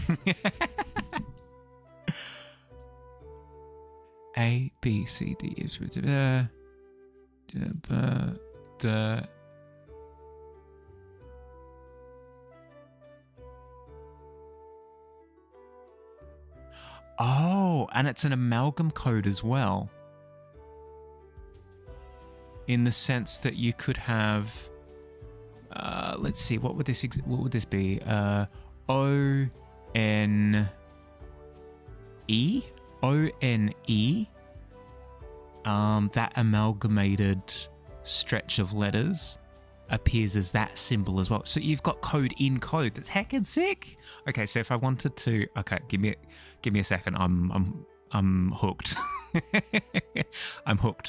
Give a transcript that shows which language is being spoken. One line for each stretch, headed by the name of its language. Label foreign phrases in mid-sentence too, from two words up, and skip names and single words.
English: A, B, C, D is with Oh, and it's an amalgam code as well. In the sense that you could have, let's see, what would this be? O-N-E? O-N-E. That amalgamated stretch of letters appears as that symbol as well. So you've got code in code. That's heckin' sick. Okay, so if I wanted to, okay, give me a second. I'm hooked. I'm hooked.